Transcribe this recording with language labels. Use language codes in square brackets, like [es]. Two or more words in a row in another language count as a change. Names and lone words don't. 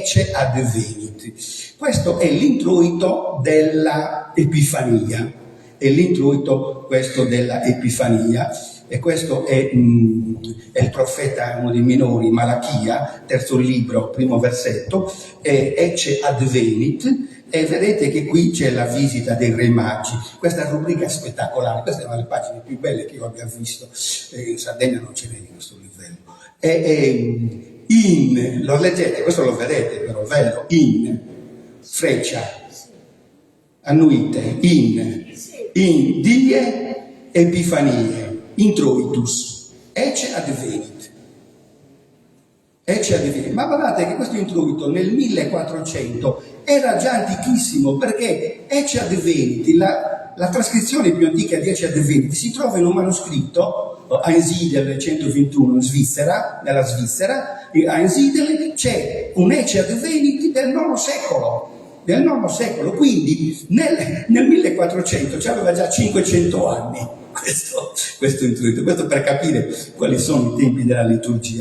[it] Questo è l'introito della Epifania, e questo è il profeta, uno dei minori, Malachia, terzo libro, primo versetto, Ecce advenit, e vedete che qui c'è la visita dei re magi. Questa rubrica è spettacolare, queste sono le pagine più belle che io abbia visto, in Sardegna non ce n'è di questo livello. Lo leggete, questo lo vedete però, vero? Freccia, [la] annuite, in die Epifanie, introitus, ecce advenit. [it] Ecce Adventi. Ma guardate che questo introito nel 1400 era già antichissimo, perché Ecce Adventi, la trascrizione più antica di Ecce Adventi, si trova in un manoscritto a Einsiedeln 121 in Svizzera, nella Svizzera. A Einsiedeln c'è un Ecce Adventi del IX secolo, quindi nel 1400 c'aveva già 500 anni questo introito, questo per capire quali sono i tempi della liturgia.